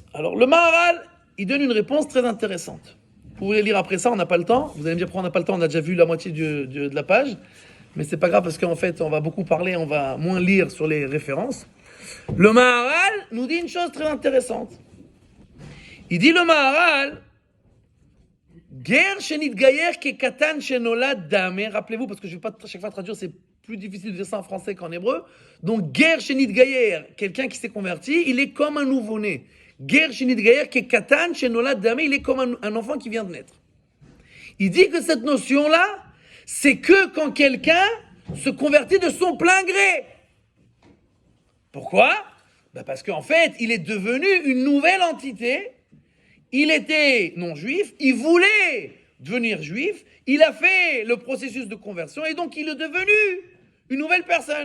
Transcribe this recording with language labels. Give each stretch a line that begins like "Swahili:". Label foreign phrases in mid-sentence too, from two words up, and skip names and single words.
French: Alors le Maharal, il donne une réponse très intéressante. Vous pouvez lire après ça, on n'a pas le temps. Vous allez me dire pourquoi on n'a pas le temps, on a déjà vu la moitié de la page. Mais c'est pas grave parce qu'en fait, on va beaucoup parler, on va moins lire sur les références. Le Maharal nous dit une chose très intéressante. Il dit le Maharal,
Hebrew: גר שנתגייר כקטן שנולד דמי.
French: Rappelez-vous, parce que je ne vais pas chaque fois traduire, c'est plus difficile de dire ça en français qu'en hébreu. Donc,
Hebrew: גר שנתגייר,
French: quelqu'un qui s'est converti, il est comme un nouveau-né.
Hebrew: גר שנתגייר כקטן שנולד דמי,
French: il est comme un enfant qui vient de naître. Il dit que cette notion-là, c'est que quand quelqu'un se convertit de son plein gré. Pourquoi? Parce qu'en fait, il est devenu une nouvelle entité. Il était non-juif, il voulait devenir juif, il a fait le processus de conversion et donc il est devenu une nouvelle personne.